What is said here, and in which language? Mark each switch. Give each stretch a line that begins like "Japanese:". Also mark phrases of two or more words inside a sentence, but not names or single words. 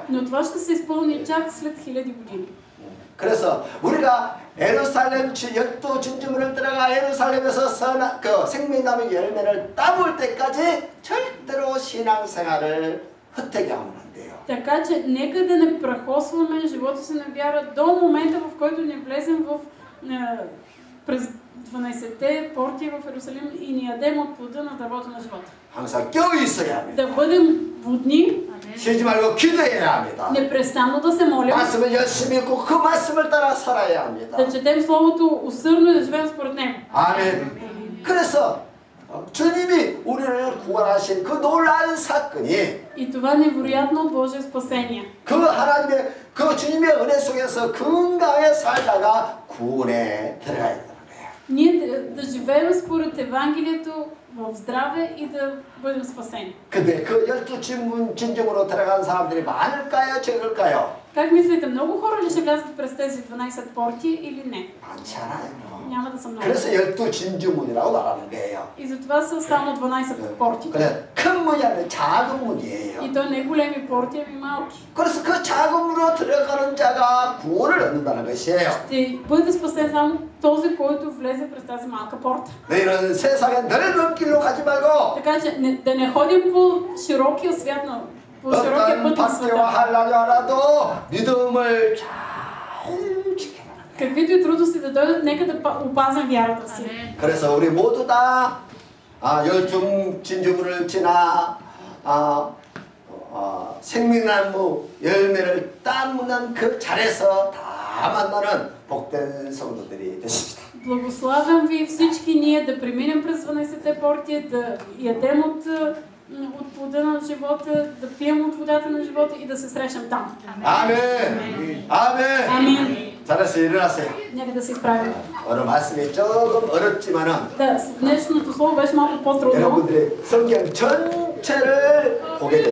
Bulgarian: Но това ще се изпълни чак след 1000 години.
Korean: 그래서 우리가 예루살렘 12 진주문을 들어가 예루살렘에서 그 생명나무 열매를 따볼 때까지 절대로 신앙생활을 헛되게 하면 안 돼요.
Bulgarian: Така че нека да не прахосваме живота си на вяра до момента, в който не влезем през 12-те порти в Иерусалим и ни ядем от плода на дървото на живота.
Korean: 항상 껴 있어야 합니다.
Bulgarian: Да бъдем будни,
Korean: 쉬지 말고 기도해야 합니다.
Bulgarian: непрестанно да се молим,
Korean: 말씀을 열심히 읽고 그 말씀을 따라 살아야 합니다.
Bulgarian: да четем Словото усърдно и да живеем според него.
Korean: 아멘. 그래서 주님이 우리를 구원하신 그 놀라운 사건이
Bulgarian: И това невероятно Божие спасение.
Korean: 그 하나님의 그 주님의 은혜 속에서 건강하게 살다가 구원에 들어가야 되는 거예요.
Bulgarian: Ние да живеем според Евангелието в здраве и да бъдем спасени.
Korean: 근데 그 12 진정으로 들어간 사람들이 많을까요? 적을까요?
Bulgarian: Как мислите, много хора ли ще влязат през тези 12 порти или не?
Korean: 많지 않아요.
Bulgarian: Няма да са много.
Korean: 그래서 12 진주문이라고 말하는 거예요.
Bulgarian: И затова са само 12 порти.
Korean: 그래 큰 문이 아니라 작은 문이에요.
Bulgarian: И то не големи порти, ами малки.
Korean: 그래서 그 작은 문으로 들어가는 자가 구원을 얻는다는 것이에요.
Bulgarian: Ще бъде спасен само този, който влезе през тази малка порта.
Korean: 너희는 세상의 넓은 길로 가지 말고
Bulgarian: Така че да не ходим по широкия свят, по широкия
Korean: 어떤
Bulgarian: път на
Korean: 박대와
Bulgarian: света.
Korean: 한란이 와라도 믿음을 잘 지켜라.
Bulgarian: Каквито и трудности да дойдат, нека да опазим вярата си.
Korean: 그래서 우리 모두 다 열중 진주문을 지나 생명나무 열매를 따먹는 그 자리에서 다 만나는 복된 성도들이 되십시다.
Bulgarian: Благославям ви всички ние да преминем през 12-те порти, да ядем от плода на живота, да пием от водата на живота и да се срещнем там.
Korean: 아멘. 아멘.
Bulgarian: Амин.
Korean: 잘해서 일어나세요.
Bulgarian: Нека да се изправим.
Korean: 오늘 말씀이 조금 어렵지만은
Bulgarian: Да, днешното слово беше малко по-трудно.
Korean: 여러분들이 성경 전체를 보게 됩니다.